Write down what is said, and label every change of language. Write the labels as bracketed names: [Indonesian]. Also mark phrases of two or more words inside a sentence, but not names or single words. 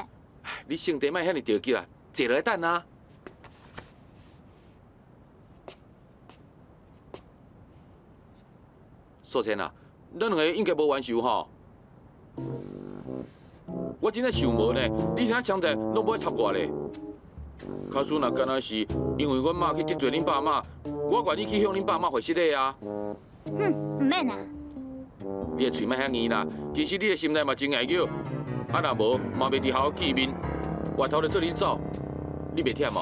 [Min Nan Chinese] 你性地莫遐尼着急啊，坐落来等啊。素清啊，咱两个应该无冤仇吼。我真正想无呢，你现在强者拢不爱插我咧。假使若敢若是因为阮妈去得罪恁爸妈，我愿意去向恁爸妈回失礼啊。唔免啊。你的嘴莫遐硬啦，其实你的心内嘛真爱叫，啊若无嘛袂伫好好见面，外头就做你走，你袂忝哦？